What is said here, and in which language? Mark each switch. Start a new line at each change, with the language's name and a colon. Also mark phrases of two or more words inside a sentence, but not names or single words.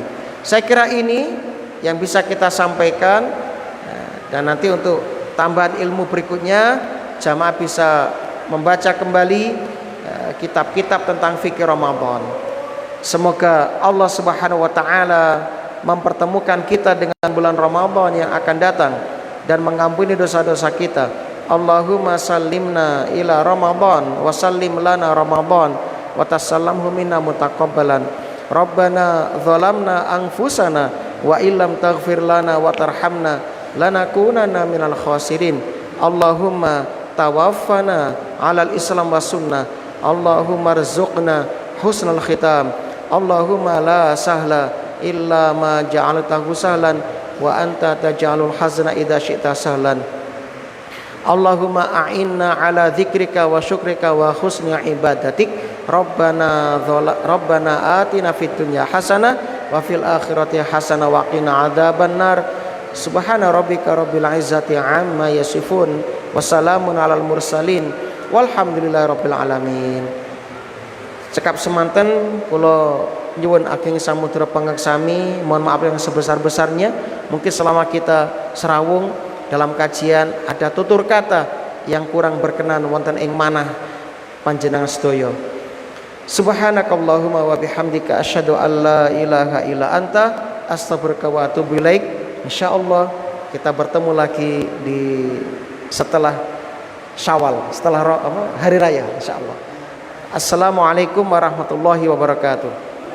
Indonesian: Saya kira ini yang bisa kita sampaikan, dan nanti untuk tambahan ilmu berikutnya jamaah bisa membaca kembali kitab-kitab tentang fikih Ramadan. Semoga Allah
Arabic: سبحانه وتعالى
Indonesian: mempertemukan kita dengan bulan Ramadan yang akan datang dan mengampuni dosa-dosa kita.
Arabic: اللهم سلمنا إلى رمضان وسلم لنا رمضان وتسلمه منا متقبلا. ربنا ظلمنا أنفسنا وإن لم تغفر لنا وترحمنا لنكونن من الخاسرين. اللهم توفنا على الإسلام والسنة. اللهم ارزقنا حسن الختام. اللهم لا سهل إلا ما جعلته سهلا وأنت تجعل الحزن إذا شئت سهلا. اللهم أعنا على ذكرك وشكرك وحسن عبادتك. ربنا آتنا في الدنيا حسنة وفي الآخرة حسنة وقنا عذاب النار. سبحان ربك رب العزة عما يصفون وسلام على المرسلين والحمد لله رب العالمين.
Javanese: Cekap semanten kula nyuwun ageng samudra pangaksami,
Indonesian: mohon maaf yang sebesar-besarnya. Mungkin selama kita serawung dalam kajian ada tutur kata yang kurang berkenan
Javanese: wonten ing manah panjenengan sedaya.
Arabic: سبحانك اللهم وبحمدك أشهد أن لا إله إلا أنت أستغفرك وأتوب إليك.
Indonesian: Insyaallah kita bertemu lagi di setelah Syawal, setelah hari raya insyaallah.
Arabic: السلام عليكم ورحمة الله وبركاته.